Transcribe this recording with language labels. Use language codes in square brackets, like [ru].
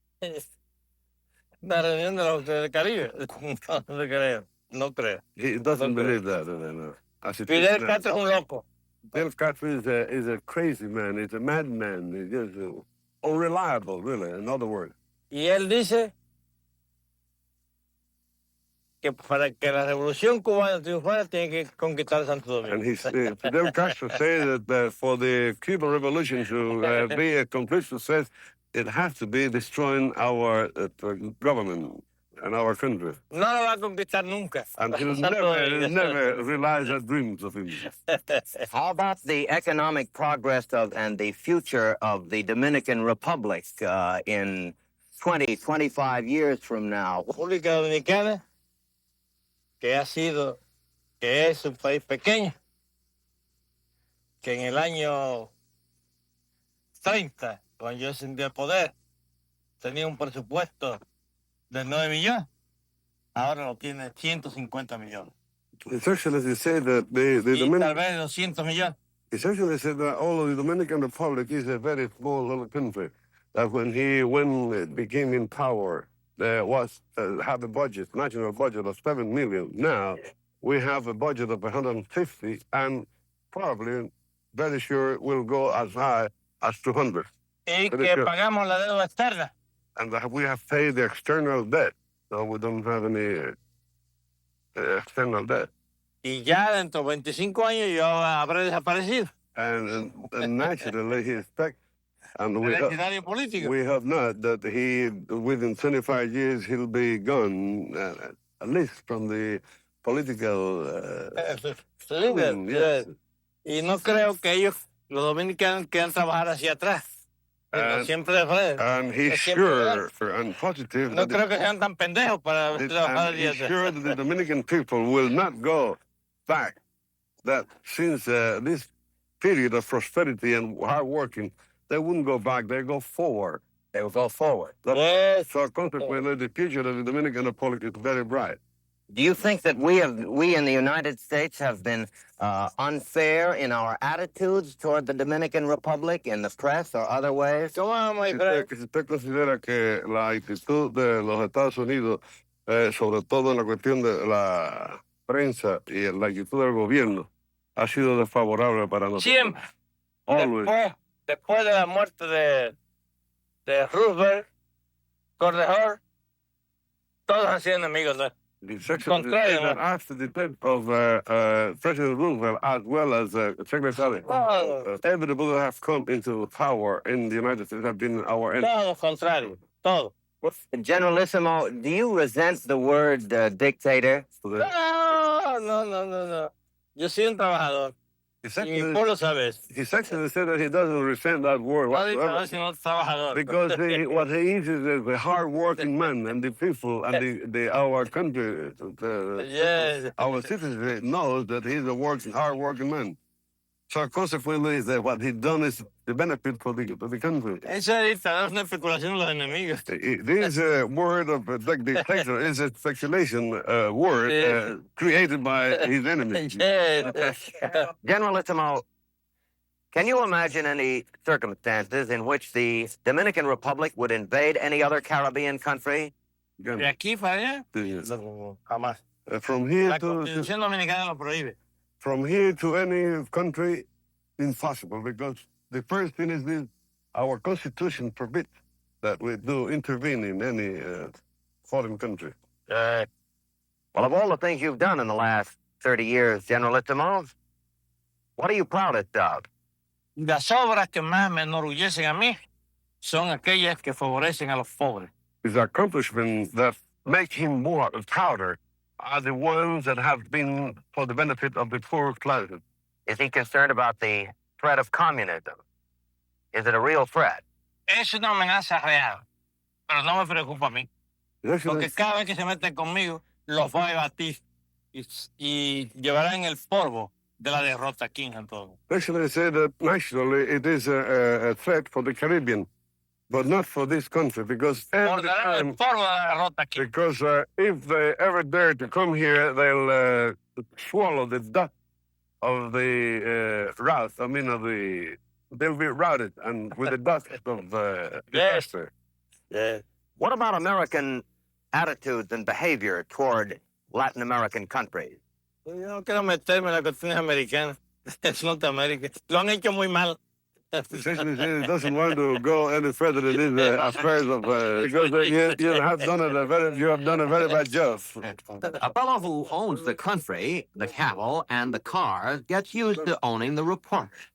[es] Una reunión del Caribe. No creo. No creo. [en] He doesn't believe that. No. [es] Fidel Castro es un loco. [en] Fidel Castro is a crazy man. He's a madman. He's just unreliable, really, in other words. [es] Y él dice que para que la revolución cubana triunfara tiene que conquistar Santo Domingo. [en] And Fidel Castro said that for the Cuban Revolution to be a complete success, it has to be destroying our government and our country. [es] No lo va a conquistar nunca. [en] And he'll never realize that dreams of him. How about the economic progress of and the future of the Dominican Republic in 20, 25 years from now? [es] República Dominicana, que es un país pequeño, que en el año 30, cuando yo ascendí al poder, tenía un presupuesto de 9 millones, ahora lo tiene 150 millones. [en] His Excellency said that [es] Tal vez 200 millones. [en] His Excellency said that all of the Dominican Republic is a very small little country. That when it became in power, there was have a budget, national budget of 7 million. Now we have a budget of 150, and probably, very sure, will go as high as 200. [es] Y que pagamos la deuda externa. [en] And that we have paid the external debt, so we don't have any external debt. [es] Y ya dentro de 25 años yo habré desaparecido. [en] And naturally, he expects. And we have not that within 25 years, he'll be gone, at least from the political... Yes. [es] Y no creo que ellos, los dominicanos, quieran trabajar hacia atrás. Siempre de frente. [en] And he's sure and positive... [es] No creo que sean tan pendejos para trabajar hacia atrás. [en] He's sure that the Dominican people will not go back. That since this period of prosperity and hard working, they wouldn't go back, they go forward. They will go forward. Yes. So consequently, the future of the Dominican Republic is very bright. Do you think that we in the United States have been unfair in our attitudes toward the Dominican Republic in the press or other ways? [es] Si usted considera que la actitud de los Estados Unidos, sobre todo en la cuestión de la prensa y la actitud del gobierno, ha sido desfavorable para nosotros. Siempre. [en] Always. [es] Después de la muerte de Roosevelt, Correjor, todos han sido enemigos de él. [en] After the death of President Roosevelt, as well as Secretary, everybody who have come into power in the United States have been our enemies. [es] Todo contrario, todo. [en] Generalissimo, do you resent the word dictator? [es] No. Yo soy un trabajador. Y mi pueblo sabe eso. [en] His Excellency said that he doesn't resent that word whatsoever, because what he is a hard-working man, and the people and our country, our citizens knows that he's a hard-working man. So consequently, what he's done is the benefit for the country. [es] Eso es una especulación de los enemigos. [en] This word of dictator is a speculation word created by his enemies. Generalissimo, can you imagine any circumstances in which the Dominican Republic would invade any other Caribbean country? [es] ¿De aquí para allá? Jamás. [en] From here [es] La Constitución Dominicana lo prohíbe. [en] From here to any country, impossible, because the first thing is this, our Constitution forbids that we do intervene in any foreign country. Well, of all the things you've done in the last 30 years, Generalissimo, what are you proudest of? [es] Las obras que más me enorgullecen a mí son aquellas que favorecen a los pobres. [en] His accomplishments that make him more prouder are the ones that have been for the benefit of the poor classes. Is he concerned about the threat of communism? Is it a real threat? [es] Es una amenaza real, pero no me preocupa a mí. [en] His [es] Porque [en] Excellency, [es] cada vez que se meten conmigo, los voy a batir y llevarán el polvo de la derrota aquí en todo. [en] Excellency said that nationally it is a threat for the Caribbean, but not for this country, because every [es] Morderán el [en] time, [es] polvo de la derrota aquí. [en] because if they ever dare to come here, they'll swallow the dust of the route. I mean, they'll be routed and with the dust of disaster. What about American attitudes and behavior toward Latin American countries? [es] Yo no quiero meterme en las cuestiones americanas. Es Norteamérica. Lo han hecho muy mal. [en] His Excellency doesn't want to go any further in these affairs of because you have done a very bad job. A fellow who owns the country, the cattle, and the cars gets used to owning the report.